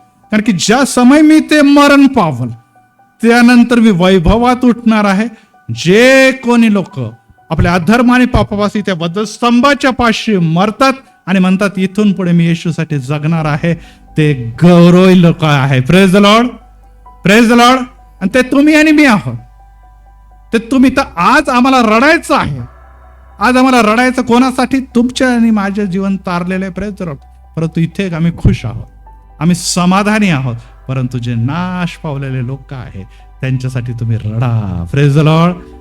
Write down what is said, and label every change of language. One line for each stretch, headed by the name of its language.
Marathi: कारण की ज्या समय मी ते मरण पावल, त्यानंतर मी वैभवात उठणार आहे. जे कोणी लोक आपल्या अधर्म आणि पापापासून त्या वधस्तंभाच्या पाशी मरतात आणि म्हणतात इथून पुढे मी येशूसाठी जगणार आहे, ते गौरवी लोक आहे.
English: Praise the Lord, praise the Lord.
Marathi: आणि ते तुम्ही आणि मी आहोत. ते तुम्ही, तर आज आम्हाला रडायचं आहे, आज आम्हाला रडायचं कोणासाठी? तुमच्या आणि माझे जीवन तारलेलं आहे.
English: Praise the Lord.
Marathi: परंतु इथे आम्ही खुश आहोत, आम्ही समाधानी आहोत, परंतु जे नाश पावलेले लोक आहेत त्यांच्यासाठी तुम्ही रडा. Praise the Lord.